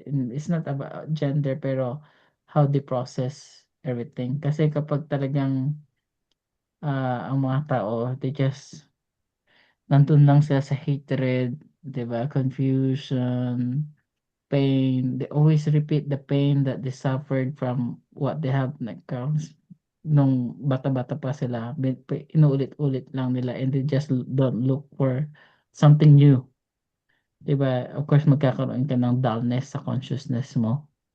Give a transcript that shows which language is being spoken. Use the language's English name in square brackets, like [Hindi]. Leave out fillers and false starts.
[English] It's not about gender pero how they process everything. [Filipino] Kasi kapag talagang ang mga tao, they just nandun lang sila sa hatred, 'di ba? [English] Confusion, pain. They always repeat the pain that they suffered from what they have [Filipino] nung bata-bata pa sila. Inuulit-ulit lang nila [English] and they just don't look for something new. [Filipino] 'Di ba? Of course, magkakaroon ka ng dullness sa consciousness mo.